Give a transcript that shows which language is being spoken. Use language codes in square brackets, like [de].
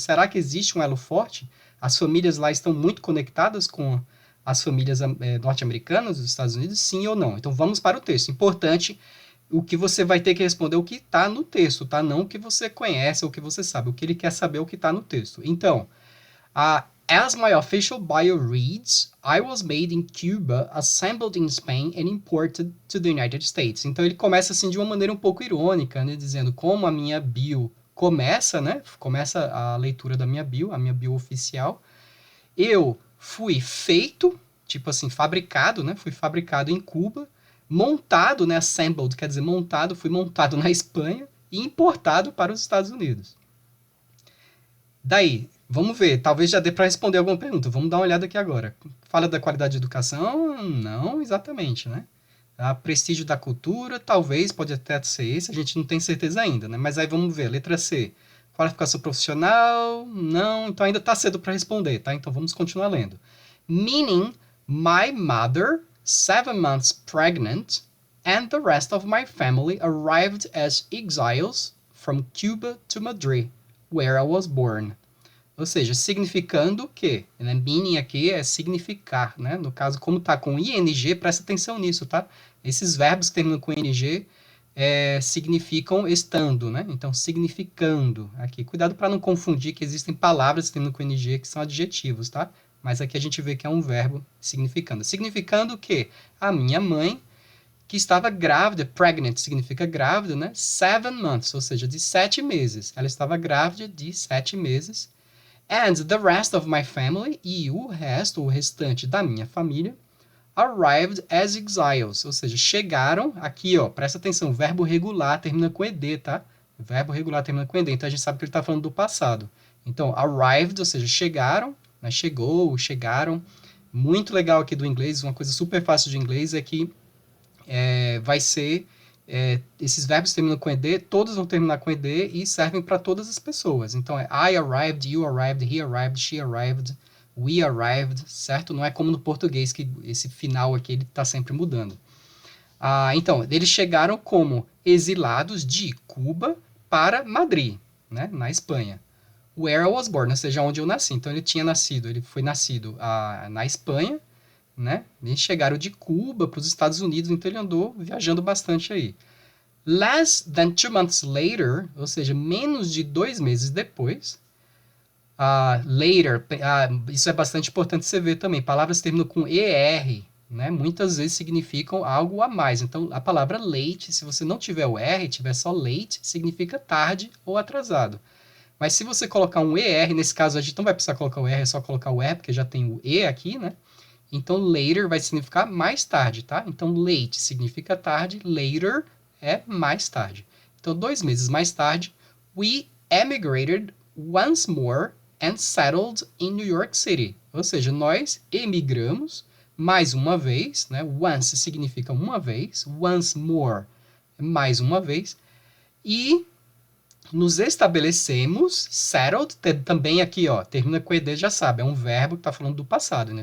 [pt] Será que existe um elo forte? As famílias lá estão muito conectadas com as famílias norte-americanas dos Estados Unidos? Sim ou não? Então vamos para o texto. Importante, o que você vai ter que responder é o que está no texto, tá? Não o que você conhece ou o que você sabe. O que ele quer saber é o que está no texto. [en] Então, as my official bio reads, I was made in Cuba, assembled in Spain and imported to the United States. [pt] Então ele começa assim de uma maneira um pouco irônica, né, dizendo como a minha bio começa, né? Começa a leitura da minha bio, a minha bio oficial. Eu fui feito, tipo assim, fabricado, né? Fui fabricado em Cuba, montado, né? Assembled, quer dizer, montado, fui montado na Espanha e importado para os Estados Unidos. Daí, vamos ver, talvez já dê para responder alguma pergunta. Vamos dar uma olhada aqui agora. Fala da qualidade de educação? Não exatamente, né? A prestígio da cultura, talvez, pode até ser esse, a gente não tem certeza ainda, né? Mas aí vamos ver, letra C. Qualificação profissional? Não, então ainda está cedo para responder, tá? Então vamos continuar lendo. [en] Meaning, my mother, 7 months pregnant, and the rest of my family arrived as exiles from Cuba to Madrid, where I was born. [pt] Ou seja, significando o quê? Né? Meaning aqui é significar, né? No caso, como tá com ing, presta atenção nisso, tá? Esses verbos que terminam com ing significam estando, né? Então, significando aqui. Cuidado para não confundir que existem palavras que terminam com ing que são adjetivos, tá? Mas aqui a gente vê que é um verbo significando. Significando o quê? A minha mãe, que estava grávida, pregnant significa grávida, né? 7 months, ou seja, de 7 meses. Ela estava grávida de 7 meses. [en] And the rest of my family, [pt] e o resto, o restante da minha família, [en] arrived as exiles, [pt] ou seja, chegaram, aqui ó, presta atenção, verbo regular termina com ed, tá? Verbo regular termina com ed, então a gente sabe que ele está falando do passado. Então, arrived, ou seja, chegaram, né? Chegou, chegaram. Muito legal aqui do inglês, uma coisa super fácil de inglês é que vai ser esses verbos terminam com ed, todos vão terminar com ed e servem para todas as pessoas. [en] Então, I arrived, you arrived, he arrived, she arrived, we arrived, certo? [pt] Não é como no português, que esse final aqui ele está sempre mudando. Então, eles chegaram como exilados de Cuba para Madrid, né, na Espanha. [en] Where I was born, [pt] ou seja, onde eu nasci. Então, ele foi nascido na Espanha, né? Eles chegaram de Cuba para os Estados Unidos, então ele andou viajando bastante aí. [en] Less than 2 months later, [pt] ou seja, menos de 2 meses depois, later, isso é bastante importante você ver também, palavras terminam com ER, né? Muitas vezes significam algo a mais. Então, a palavra late, se você não tiver o R, tiver só late, significa tarde ou atrasado. Mas se você colocar um ER, nesse caso a gente não vai precisar colocar o R, é só colocar o E, porque já tem o E aqui, né? Então, later vai significar mais tarde, tá? Então, late significa tarde, later é mais tarde. Então, 2 meses mais tarde, [en] we emigrated once more and settled in New York City. [pt] Ou seja, nós emigramos mais uma vez, né? Once significa uma vez, once more mais uma vez, e nos estabelecemos, settled, também aqui, ó, termina com ed, já sabe, é um verbo que está falando do passado, né?